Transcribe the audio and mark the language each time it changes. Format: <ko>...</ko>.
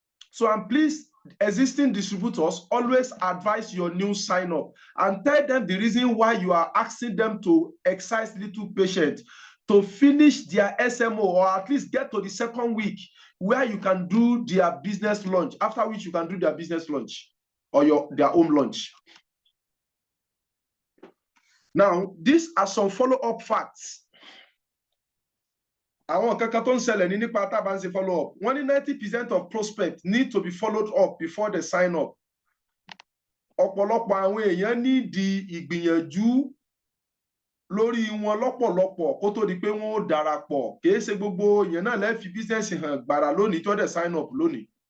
<en>So I'm pleased, existing distributors, always advise your new sign-up and tell them the reason why you are asking them to exercise little patience to finish their SMO, or at least get to the 2nd week where you can do their business launch, after which you can do their business launch or their own launch. Now, these are some follow-up facts.</en> <yo>Àwọn kankan tó ń ṣẹlẹ̀ ní nípa tá bá ń ṣe follow-up. Wọ́n ní</yo> <en>90% of prospects need to be followed up before they sign up.</en> <yo>Ọ̀pọ̀lọpọ̀ àwọn èèyàn ní di ìgbìyànjú lórí wọn lọ́pọ̀lọpọ̀ kó tó di pé wọ́n ó darapọ̀. Kìí ṣe gbogbo èèyàn náà lè fi business hàn gbàrà lónìí tó dẹ̀ sign up lónìí.</yo>